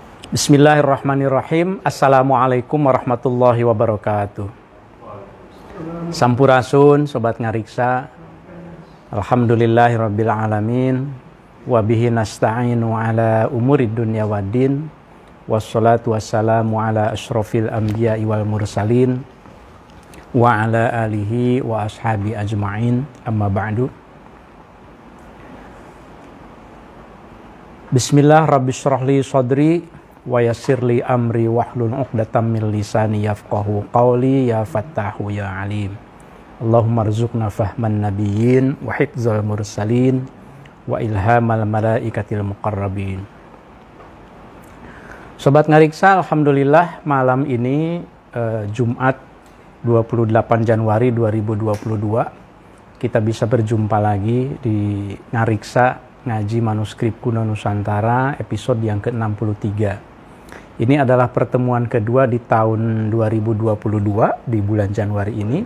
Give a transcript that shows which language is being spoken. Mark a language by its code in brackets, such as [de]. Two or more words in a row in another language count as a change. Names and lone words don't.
[ar] بسم الله الرحمن الرحيم السلام عليكم ورحمة الله وبركاته. [su] Sampurasun sobat ngariksa. [ar] الحمد لله رب العالمين وبه نستعين على أمور الدنيا والدين. والصلاة والسلام على أشرف الأنبياء والمرسلين وعلى آله وأصحاب أجمعين. أما بعد. بسم الله رب اشرح لي صدري ويسر لي أمري واحلل عقدة من لساني يفقهوا قولي يا فتاح يا عليم. اللهم ارزقنا فهم النبيين وحفظ المرسلين وإلهام الملائكة المقربين. [id] Sobat ngariksa, alhamdulillah malam ini Jumat 28 Januari 2022 kita bisa berjumpa lagi di Ngariksa Ngaji Manuskrip Kuno Nusantara episode yang ke-63. Ini adalah pertemuan kedua di tahun 2022 di bulan Januari ini.